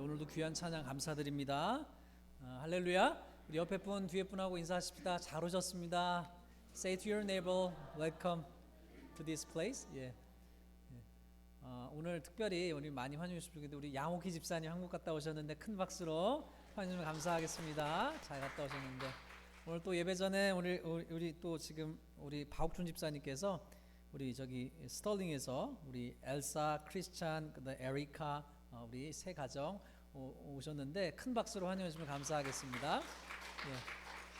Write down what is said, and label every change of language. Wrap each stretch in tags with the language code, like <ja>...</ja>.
<ko>귀한 찬양 감사드립니다. 할렐루야. 우리 옆에 분 뒤에 분하고 인사하십시다. 잘 오셨습니다.</ko> <en>Say to your neighbor, welcome to this place.</en> <ko>예. 오늘 특별히 우리 많이 환영해 주시는데 우리 양옥희 집사님 한국 갔다 오셨는데 큰 박수로 환영 감사하겠습니다. 잘 갔다 오셨는데 오늘 또 예배 전에 우리 또 지금 우리 박옥준 집사님께서 우리 저기 스털링에서 우리 엘사, 크리스찬, 그다음 에리카 우리 세 가정 오셨는데 큰 박수로 환영해 주시면 감사하겠습니다. 예.</ko>